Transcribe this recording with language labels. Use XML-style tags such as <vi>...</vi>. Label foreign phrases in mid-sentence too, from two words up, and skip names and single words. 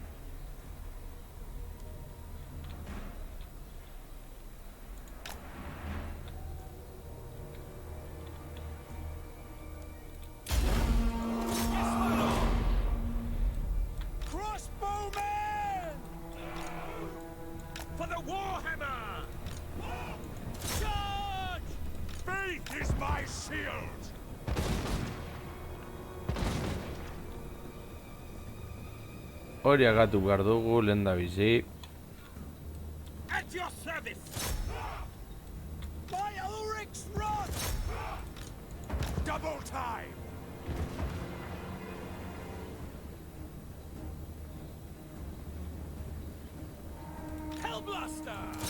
<en>Yes, my lord! Crossbowman! For the Warhammer! Charge! Faith is my shield!</en> <eu>Hori agatu behar dugu lehendabizi.</eu> <en>At your service! By Ulrich's rod! Double time! Hellblaster!</en>